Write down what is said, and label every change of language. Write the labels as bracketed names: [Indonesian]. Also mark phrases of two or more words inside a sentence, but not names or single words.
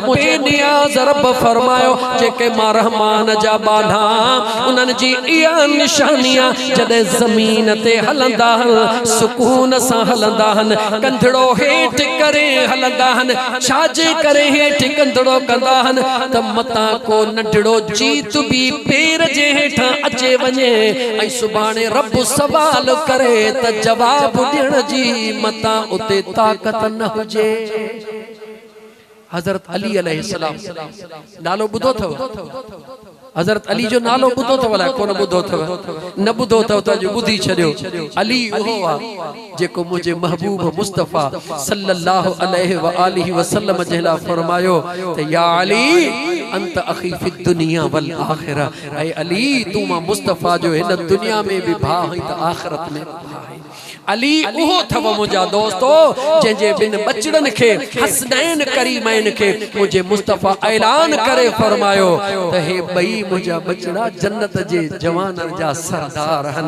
[Sindhi] बेनियाज़ रब फरमायो जेके मां रहमान जा बाला उन्हनि जी इहा निशानियां जॾहिं ज़मीन ते हलंदा हन सुकून सां हलंदा हन कंधड़ो हेठि करे हलंदा हन छाजे करे हेठि कंधड़ो कंदा हन त मतां को नंढड़ो जीत बि पेर जे हेठां अचे वञे ऐं सुभाणे रब सवाल करे त जवाब ॾियण जी मतां उते ताक़त न हुजे। हज़रत अली अलैहिस्सलाम नालो ॿुधो अथव? हज़रत अली जो नालो ॿुधो अथव? अलाए कोन ॿुधो अथव? न ॿुधो अथव त अॼु ॿुधी छॾियो। अली उहो आहे जेको मुंहिंजे महबूब मुस्तफ़ा [Arabic] صلى الله عليه وآله وسلم [Sindhi] जे लाइ फरमायो त [Arabic] يا علي أنت أخي في الدنيا والآخرة [Sindhi] ऐं अली तूं मां मुस्तफ़ा जो हिन दुनिया में बि भाउ ऐं त आख़िरत में भाउ। अली उहो अथव मुंहिंजा दोस्तो जंहिंजे ॿिन बचड़नि खे हसनैन करीमैन खे मुंहिंजे मुस्तफ़ा ऐलान करे फरमायो त हे ॿई मुंहिंजा बचड़ा जन्नत जे जवाननि जा सरदार आहिनि।